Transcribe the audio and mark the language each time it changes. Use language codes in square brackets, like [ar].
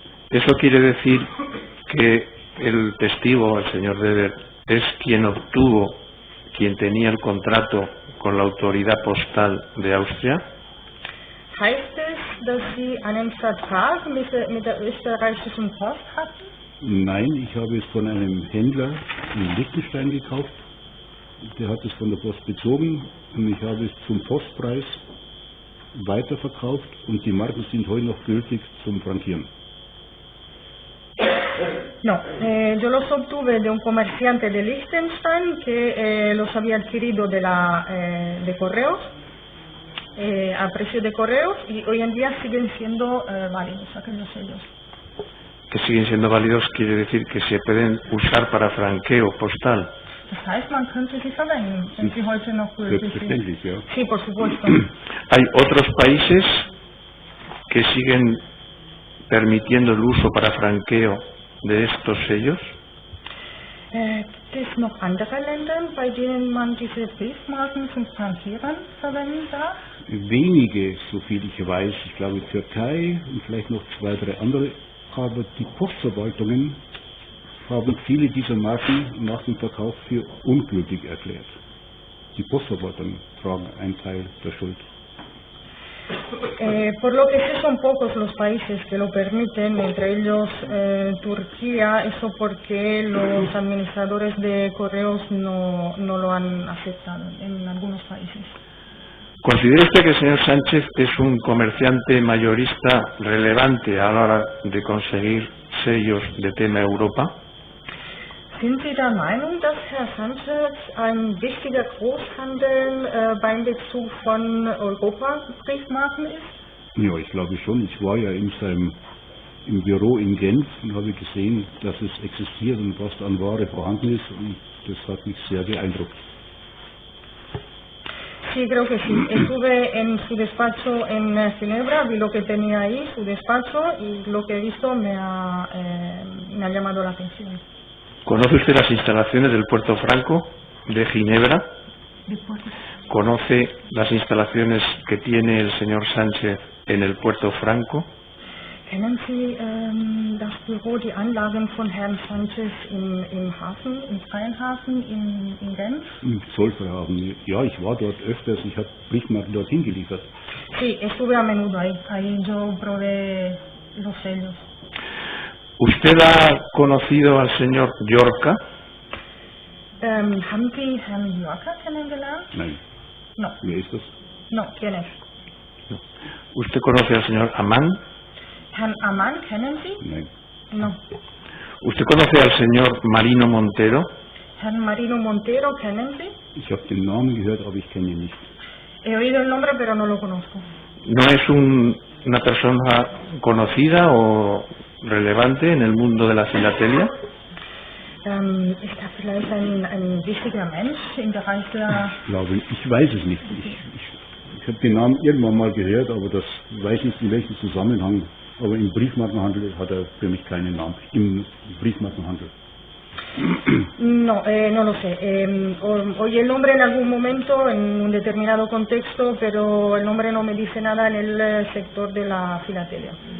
[es] ¿Eso quiere decir que el testigo, el señor Weber, es quien tenía el contrato con la autoridad postal de Austria? [de] Heißt es, dass Sie einen Vertrag mit der österreichischen Post hatten? Nein, ich habe es von einem Händler in Liechtenstein gekauft. Der hat es von der Post bezogen und ich habe es zum Postpreis weiterverkauft und die Marken sind heute noch gültig zum Frankieren. [es] No, yo los obtuve de un comerciante de Liechtenstein que los había adquirido de correos, a precio de correos, y hoy en día siguen siendo válidos aquellos sellos. Que siguen siendo válidos quiere decir que se pueden usar para franqueo postal. [de] Das heißt, man könnte sie verwenden, wenn sie heute noch gültig sind. Selbstverständlich, ja. [es] Sí, por supuesto. ¿Hay otros países que siguen permitiendo el uso para franqueo de estos sellos? [de] Gibt es noch andere Länder, bei denen man diese Briefmarken zum Frankieren verwenden darf? Wenige, soviel ich weiß, ich glaube Türkei und vielleicht noch 2, 3 andere, aber die Postverwaltungen haben viele dieser Marken nach dem Verkauf für ungültig erklärt. Die Postverwaltungen tragen einen Teil der Schuld. [es] Por lo que sé son pocos los países que lo permiten, entre ellos Turquía, eso porque los administradores de correos no lo han aceptado en algunos países. ¿Considera usted que el señor Sánchez es un comerciante mayorista relevante a la hora de conseguir sellos de tema Europa? [de] Sind Sie der Meinung, dass Herr Sanchez ein wichtiger Großhandel beim Bezug von Europa-Briefmarken ist? Ja, ich glaube schon. Ich war ja im Büro in Genf und habe gesehen, dass es existiert und was an Ware vorhanden ist, und das hat mich sehr beeindruckt. [es] Sí, creo que sí. Estuve en su despacho en Ginebra, vi lo que tenía ahí, su despacho, y lo que he visto me ha llamado la atención. ¿Conoce usted las instalaciones del Puerto Franco de Ginebra? ¿Conoce las instalaciones que tiene el señor Sánchez en el Puerto Franco? [de] Kennen Sie das Büro, die Anlagen von Herrn Sanchez im Hafen, im freien Hafen in Genf? Im Zollfreihafen. Ja, ich war dort öfters, ich habe Briefmarken dorthin geliefert. [es] Sí, estuve a menudo ahí. Ahí yo probé los sellos. ¿Usted ha conocido al señor Llorca? [de] ¿Haben Sie Herrn Llorca kennengelernt? Nein. [es] No. [de] Wer ist das? [es] No, ¿quién es? No. ¿Usted conoce al señor Amán? [de] Herrn Amán, ¿kennen Sie? Nein. [es] No. ¿Usted conoce al señor Marino Montero? [de] Herrn Marino Montero, ¿kennen Sie? Ich habe den Namen gehört, aber ich kenne ihn nicht. [es] He oído el nombre, pero no lo conozco. ¿No es una persona conocida o relevante en el mundo de la filatelia? [de] Ist er vielleicht ein wichtiger Mensch im Bereich der... Ich weiß es nicht. Ich habe den Namen irgendwann mal gehört, aber das weiß nicht in welchem Zusammenhang. Aber im Briefmarkenhandel hat er für mich keinen Namen. Im Briefmarkenhandel. [es] No, no lo sé. Oí el nombre en algún momento, en un determinado contexto, pero el nombre no me dice nada en el sector de la filatelia.